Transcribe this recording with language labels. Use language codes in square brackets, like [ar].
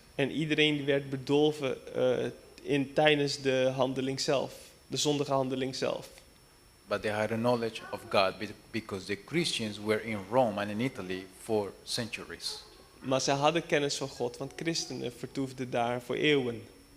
[nl] En iedereen werd bedolven tijdens de handeling zelf. De zondige handeling zelf. [en] But they had a knowledge of God because the Christians were in Rome and in Italy for centuries. [nl] Maar zij hadden kennis van God, want christenen vertoefden daar voor eeuwen.